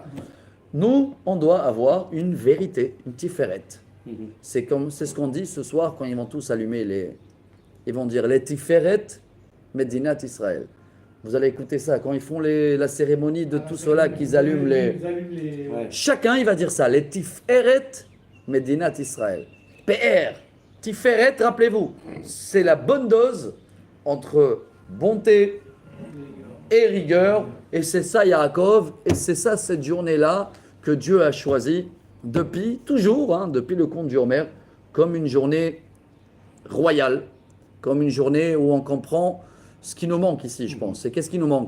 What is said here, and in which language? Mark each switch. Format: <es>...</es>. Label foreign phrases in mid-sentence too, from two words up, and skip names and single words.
<fr>Nous, on doit avoir une vérité, une tiférette. C'est ce qu'on dit ce soir quand ils vont tous allumer les... Ils vont dire les</fr> <he>tiferet Medinat Israël.</he> <fr>Vous allez écouter ça, quand ils font la cérémonie de tout cela, qu'ils allument les... Ouais. Chacun, il va dire ça, les</fr> <he>tiferet Medinat Israël.</he> <fr>PR, tiferet, rappelez-vous, c'est la bonne dose entre bonté et rigueur, et c'est ça Yaakov, et c'est ça cette journée-là que Dieu a choisi depuis, toujours, hein, depuis le conte du Homer, comme une journée royale, comme une journée où on comprend ce qui nous manque ici, je pense. C'est qu'est-ce qui nous manque?</fr>